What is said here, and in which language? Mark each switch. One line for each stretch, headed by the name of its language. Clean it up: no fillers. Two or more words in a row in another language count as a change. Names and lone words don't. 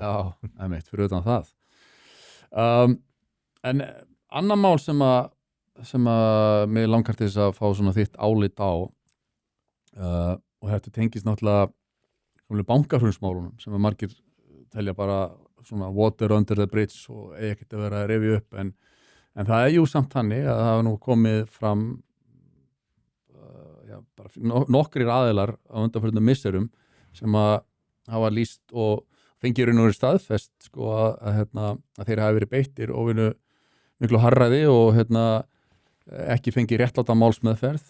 Icelandic: Já, einmitt, fyrir utan það. En annar mál sem að mig langar til þess að fá svona þitt álit á og þetta tengist náttúrulega bankahrunsmálunum sem að margir telja bara svona
English: water under the bridge
Icelandic: og ekkert að vera að rifja upp en það jú samt þannig að það hafa nú komið fram bara nokkrir aðilar á undanförnum misserum sem að hafa lýst og fengið raun og verið staðfest sko að þeir hafi verið beittir óvinnu miklu harræði og ekki fengið réttláta málsmeðferð.